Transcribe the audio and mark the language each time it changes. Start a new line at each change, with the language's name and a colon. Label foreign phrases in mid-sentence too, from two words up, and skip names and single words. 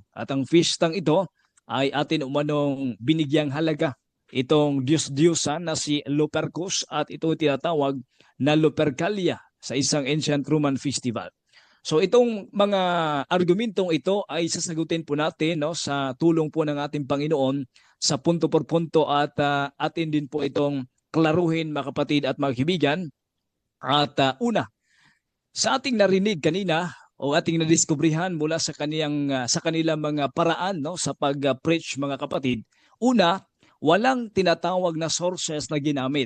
Filipino: At ang feastang ito ay atin umanong binigyang halaga itong Diyos-Diyosan na si Lupercus at ito tinatawag na Lupercalia sa isang
English: ancient Roman festival.
Filipino: So itong mga argumentong ito ay sasagutin po natin, no, sa tulong po ng ating Panginoon sa
Spanish: punto por punto
Filipino: at atin din po itong klaruhin, mga kapatid at mga kaibigan. At una, sa ating narinig kanina o ating nadiskubrihan mula sa sa kanilang mga paraan, no, sa pag-preach, mga kapatid. Una, walang tinatawag na sources na ginamit.